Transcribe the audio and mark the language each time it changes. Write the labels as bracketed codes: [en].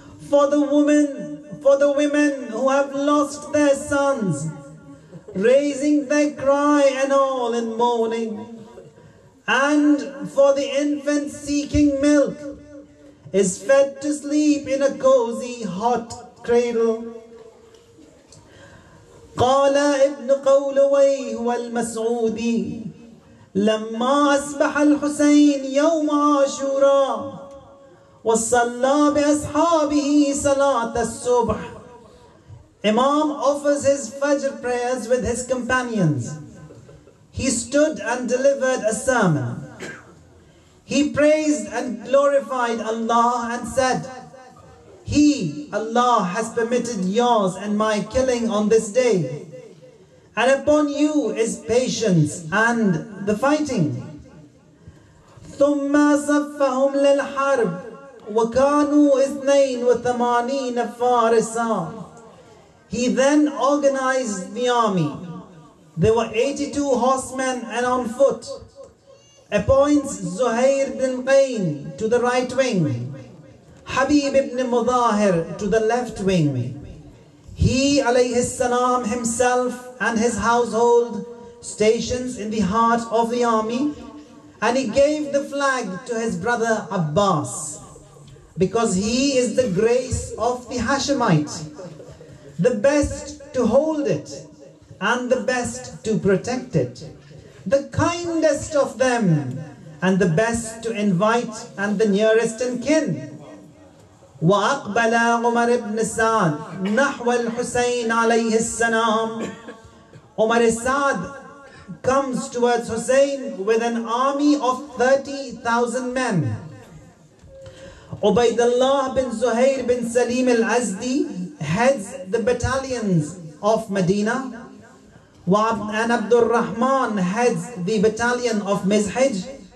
[en] For the women who have lost their sons, raising their cry and all in mourning. And for the infant seeking milk, is fed to sleep in a cozy hot cradle. [ar] قال ابن قولويه والمسعودي لما أصبح الحسين يوم عاشوراء وصلى بأصحابه صلاة الصبح. [en] Imam offers his Fajr prayers with his companions. He stood and delivered a sermon. He praised and glorified Allah and said, He, Allah, has permitted yours and my killing on this day. And upon you is patience and the fighting. [ar] ثم صفهم للحرب وكانوا 82 فارسا. [en] He then organized the army. There were 82 horsemen and on foot. Appoints Zuhair bin Qayn to the right wing, Habib ibn Mudahir to the left wing. He [ar] alayhi salam [en] himself and his household stations in the heart of the army, and he gave the flag to his brother Abbas because he is the grace of the Hashemite, the best to hold it and the best to protect it, the kindest of them and the best to invite and the nearest in kin. [ar] وأقبل عمر بن سعد نحو الحسين عليه السلام. [en] Umar Sa'd comes towards Hussein with an army of 30,000 men. Ubaidullah bin Zuhair bin Salim al-Azdi heads the battalions of Medina, and Abdul Rahman heads the battalion of Mizhij.